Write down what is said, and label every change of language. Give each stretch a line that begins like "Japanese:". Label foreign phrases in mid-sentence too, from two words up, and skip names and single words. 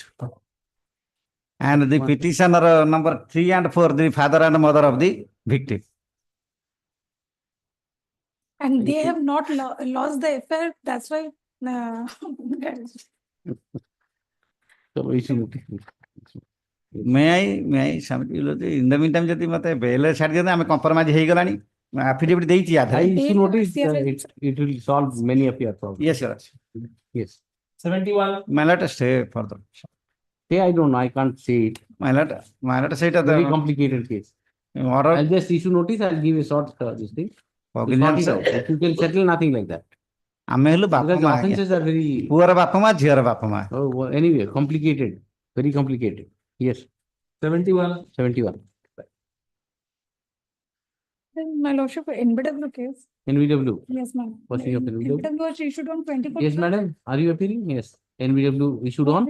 English: And the petitioner number 3 and 4, the father and mother of the victim. And they have not lost the affair. That's why. So we should. May I submit your Lordship? In the meantime,
Odia: ଯଦି ମତେ ବେଲ ଛାଡି ଦିଅନ୍ତେ ଆମେ compromise ହେଇଗଲାଣି affidavit ଦେଇଛି ୟା
English: I
Odia: ଦେହରେ.
English: issue notice it will solve many of your problems. Yes, your Lordship. Yes. 71. My let us stay further. Say I don't know, I can't say it. My let us say that Very complicated case. order I'll just issue notice, I'll give a short this thing. cognizance. If you can settle nothing like that.
Odia: ଆମେ ହେଲୁ ବାପା
English: Because the
Odia: ମା
English: offenses are very,
Odia: ପୁଅର ବାପା ମା ଝିଅର ବାପା ମା.
English: oh, well, anyway, complicated, very complicated. Yes, 71. 71. My lordship, NBW case. NVW. Yes, ma'am. Quashing of NVW. NBW was issued on 24. Yes, madam. Are you appearing? Yes. NVW issued on